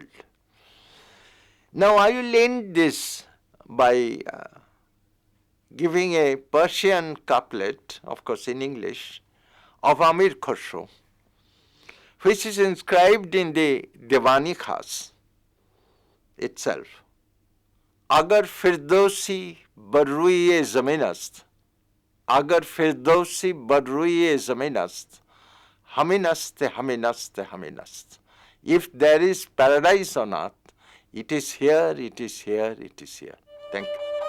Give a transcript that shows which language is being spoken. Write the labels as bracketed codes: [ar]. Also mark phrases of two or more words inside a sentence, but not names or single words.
[en] Now I will end this by giving a Persian couplet, of course in English, of Amir Khusro, which is inscribed in the Diwan-i-Khas itself. [fa] اگر فردوس بر روی زمین است، اگر فردوس بر روی زمین است، همین است، همین است، همین است. [en] If there is paradise on earth, it is here, it is here, it is here. Thank you.